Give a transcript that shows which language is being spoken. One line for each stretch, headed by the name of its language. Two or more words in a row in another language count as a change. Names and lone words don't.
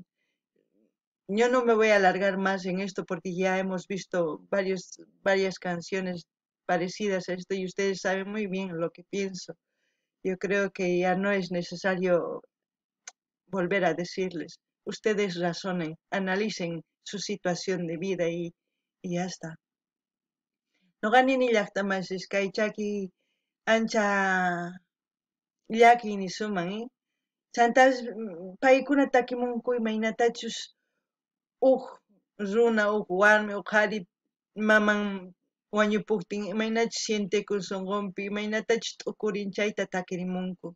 Spanish: Yo no me voy a alargar más en esto porque ya hemos visto varias canciones parecidas a esto y ustedes saben muy bien lo que pienso. Yo creo que ya no es necesario volver a decirles. Ustedes razonen, analicen su situación de vida y ya está.
Quechua: No ganin ni llaqtamas kaychaki ancha llaki ni suman, Chantas paykuna takimunku imaynatachus huk runa, huk warmi, huk qhari maman wañupuptin imaynachus sientekun sunqunpi, imaynatachus t'ukurin chayta takirimunku.